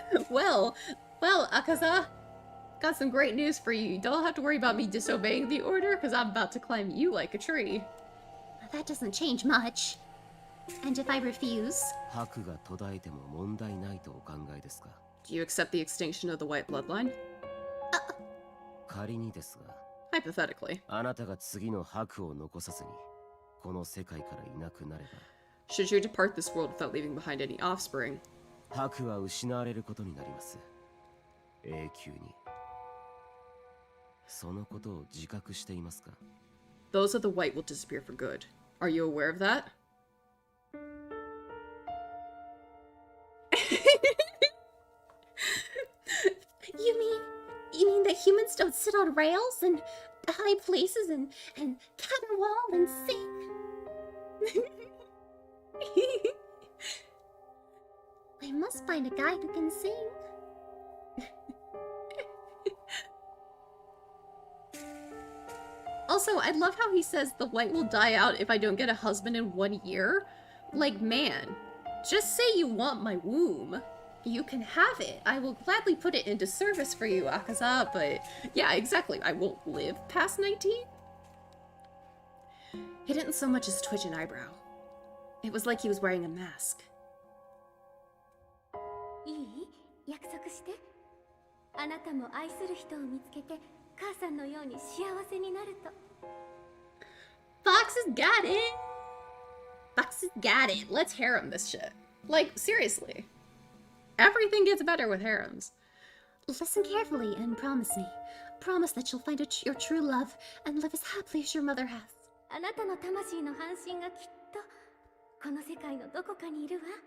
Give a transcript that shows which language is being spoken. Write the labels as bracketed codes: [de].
[en] well, Akaza, got some great news for you. You don't have to worry about me disobeying the order, because I'm about to climb you like a tree. That doesn't change much. And if I refuse? [ja] 白が途絶えても問題ないとお考えですか? [en] Do you accept the extinction of the white bloodline? [ja] 仮にですが、 [en] Hypothetically. [ja] あなたが次の白を残さずにこの世界からいなくなれば、 [en] Should you depart this world without leaving behind any offspring? [ja] 白は失われることになります。永久に。そのことを自覚していますか? [en] Those of the white will disappear for good. Are you aware of that? You mean that humans don't sit on rails and high places and caterwaul and sing? I must find a guy who can sing. Also, I love how he says the white will die out if I don't get a husband in 1 year. Like, man, just say you want my womb. You can have it. I will gladly put it into service for you, Akaza, but yeah, exactly. I won't live past 19. He didn't so much as twitch an eyebrow. It was like he was wearing a mask. [ja] いい？約束して。あなたも愛する人を見つけて、母さんのように幸せになると。 [en] Fox has got it! Fox has got it. Let's harem this shit. Like, seriously. Everything gets better with harems. Listen carefully and promise me. Promise that you'll find your true love and live as happily as your mother has. [ja] あなたの魂の半身がきっとこの世界のどこかにいるわ。